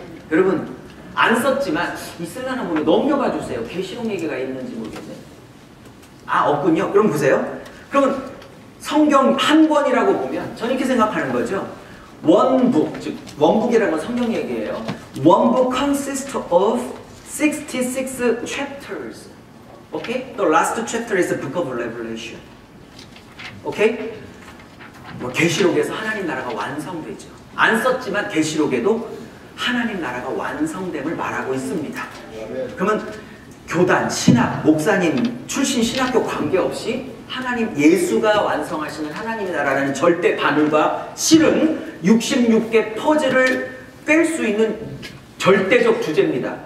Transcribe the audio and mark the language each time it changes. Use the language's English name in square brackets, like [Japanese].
[Korean] 여러분, 안 썼지만 있을라나 보면 넘겨봐 주세요. 계시록 얘기가 있는지 모르겠네. 없군요. 그럼 보세요. 그러면 성경 한 권이라고 보면 저는 이렇게 생각하는 거죠. 원북, 즉 원북이라는 건 성경 얘기예요. [English] One book consists of 66 chapters. Okay? The last chapter is the book of Revelation. Okay? [Korean] 계시록에서 하나님 나라가 완성되죠. 안 썼지만 계시록에도 하나님 나라가 완성됨을 말하고 있습니다. 그러면 교단, 신학, 목사님 출신 신학교 관계없이 하나님 예수가 완성하시는 하나님의 나라라는 절대 바늘과 실은 66개 퍼즐을 뺄 수 있는 절대적 주제입니다.